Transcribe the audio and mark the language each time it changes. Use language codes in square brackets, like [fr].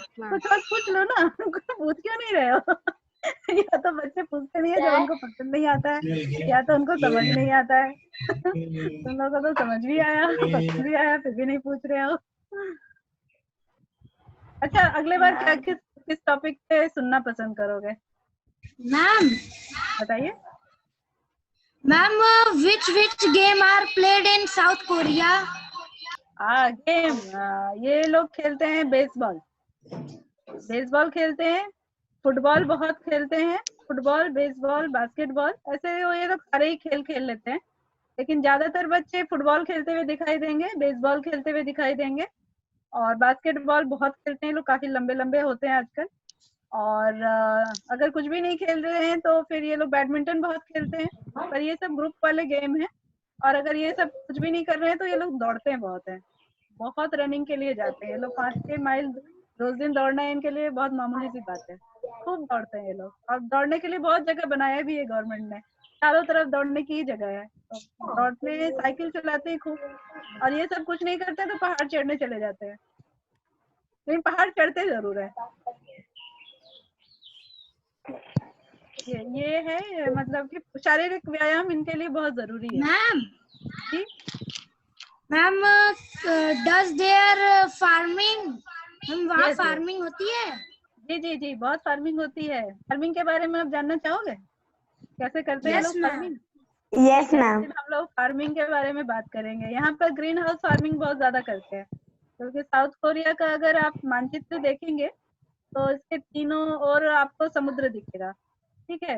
[hi] कुछ और पूछ लो ना, पूछ क्यों नहीं रहे हो? या तो बच्चे पूछते नहीं है जब उनको पसंद नहीं आता है, या तो उनको समझ नहीं आता है। तुम लोगों को तो समझ भी आया, पसंद भी आया, फिर भी नहीं पूछ रहे हो। अच्छा अगले बार क्या किस टॉपिक पे सुनना पसंद करोगे? [en] ma'am [hi] बताइए। [en] Ma'am which game are played in South Korea? [hi] Game, ये लोग खेलते हैं बेसबॉल, बेसबॉल खेलते हैं, फुटबॉल बहुत खेलते हैं, फुटबॉल, बेसबॉल, बास्केटबॉल, ऐसे ये लोग सारे ही खेल खेल लेते हैं। लेकिन ज्यादातर बच्चे फुटबॉल खेलते हुए दिखाई देंगे, बेसबॉल खेलते हुए दिखाई देंगे, और बास्केटबॉल बहुत खेलते हैं लोग, काफी लंबे लंबे होते हैं आजकल। और अगर कुछ भी नहीं खेल रहे हैं तो फिर ये लोग बैडमिंटन बहुत खेलते हैं, पर ये सब ग्रुप वाले गेम है। और अगर ये सब कुछ भी नहीं कर रहे हैं तो ये लोग दौड़ते हैं, बहुत रनिंग के लिए जाते हैं ये लोग। 5-6 माइल रोज दिन दौड़ना है इनके लिए बहुत मामूली सी बात है, खूब दौड़ते हैं ये लोग। और दौड़ने के लिए बहुत जगह बनाया भी है गवर्नमेंट ने, चारों तरफ दौड़ने की ही जगह है, तो दौड़ते, साइकिल चलाते हैं खूब। और ये सब कुछ नहीं करते तो पहाड़ चढ़ने चले जाते हैं, लेकिन पहाड़ चढ़ते जरूर है। ये है मतलब कि शारीरिक व्यायाम इनके लिए बहुत जरूरी है। [en] ma'am [hi] ji [en] Ma'am does there farming? [hi] हम वहाँ [en] Yes, yes. [hi] फार्मिंग होती है? जी जी जी, बहुत फार्मिंग होती है। फार्मिंग के बारे में आप जानना चाहोगे, कैसे करते हैं [en] Yes, [hi] लोग [en] ma'am. [hi] फार्मिंग? [en] Yes ma'am. [hi] हम लोग फार्मिंग के बारे में बात करेंगे। यहाँ पर ग्रीन हाउस फार्मिंग बहुत ज्यादा करते हैं, क्योंकि साउथ कोरिया का अगर आप मानचित्र देखेंगे तो इसके तीनों ओर आपको समुद्र दिखेगा, ठीक है?